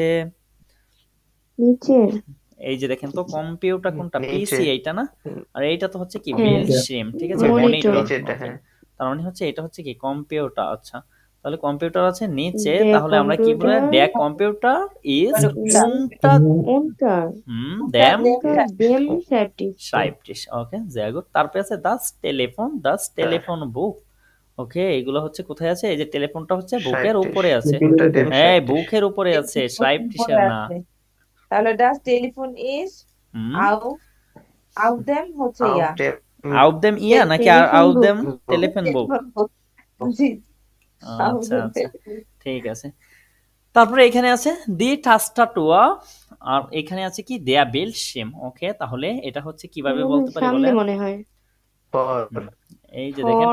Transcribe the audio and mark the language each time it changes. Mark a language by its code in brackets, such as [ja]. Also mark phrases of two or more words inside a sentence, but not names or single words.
[bn] নিচে। এই যে দেখেন তো কম্পিউটার কোনটা, নিচে। পিসি এইটা না, আর এইটা তো হচ্ছে কি হ্যাঁ। বিলশিম, ঠিক আছে? Monitor. মনিটর, নিচেরটা, হ্যাঁ। তার মানে হচ্ছে এটা হচ্ছে কি কম্পিউটার, আচ্ছা তাহলে কম্পিউটার আছে নিচে, Der তাহলে আমরা কি বলে, Computer [de] der Computer ist [bn] Unter unter dem [de] dem Schreibtisch. [bn] Schreibtisch, ওকে? [de] sehr gut। [bn] তারপরে আছে [de] das Telefon Buch, [bn] ওকে? এগুলো হচ্ছে কোথায় আছে, এই যে টেলিফোনটা হচ্ছে বুকের উপরে আছে, হ্যাঁ বুকের উপরে আছে, Schreibtischের না। [de] তাহলে das Telefon ist [bn] হুম, [de] auf dem [bn] হচ্ছে ইয়া [de] auf dem [bn] ইয়া নাকি [de] auf dem Telefon Buch, [bn] জি আচ্ছা আচ্ছা ঠিক আছে। তারপরে এখানে আছে [de] die Tastatur, [bn] আর এখানে আছে কি [de] der Bildschirm, [bn] ওকে? তাহলে এটা হচ্ছে কিভাবে বলতে পারি সামনে বলেন, মনে হয়। এই যে দেখেন